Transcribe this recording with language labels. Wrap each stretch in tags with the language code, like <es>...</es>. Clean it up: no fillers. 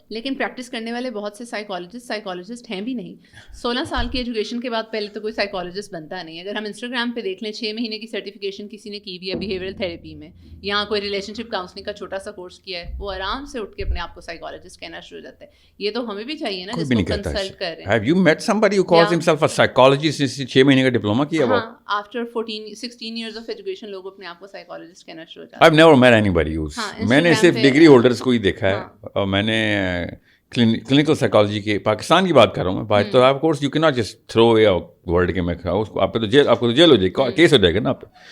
<ur>لیکن پریکٹس کرنے والے بہت سے سائیکالوجسٹ ہیں بھی نہیں. 16 سال کی ایجوکیشن کے بعد پہلے تو کوئی سائیکالوجسٹ بنتا نہیں. اگر ہم انسٹاگرام پہ دیکھ لیں 6 مہینے کی سرٹیفکیشن کسی نے کی ہوئی ہے بیہیویئرل تھیراپی میں, یہاں کوئی ریلیشن شپ کاؤنسلنگ کا چھوٹا سا کورس کیا ہے, وہ آرام سے اٹھ کے اپنے آپ کو سائیکالوجسٹ کہنا شروع ہو جاتا ہے. یہ تو ہمیں بھی چاہیے نا, جس کو کنسلٹ کر رہے ہیں.</ur> <en>Have you met somebody who calls himself a psychologist,</en> <ur>جس نے 6 مہینے کا ڈپلوما کیا ہوا؟</ur> <en>After 16 years of education</en> <ur>لوگ اپنے آپ کو سائیکالوجسٹ کہنا شروع ہو جاتے ہیں.</ur> <en>I've never met anybody who's,</en> <ur>میں نے صرف ڈگری ہولڈرس کو ہی دیکھا ہے, اور میں نے کلینکل سائیکالوجی کے پاکستان کی بات کر رہا ہوں میں. باہر تو</ur> <en>of course you key not just throw a word</en> <ur>کے میں کھاؤں اس کو, آپ پہ تو جیل, آپ کو تو جیل ہو جائے گی, کیس ہو جائے گا نا آپ پہ.</ur>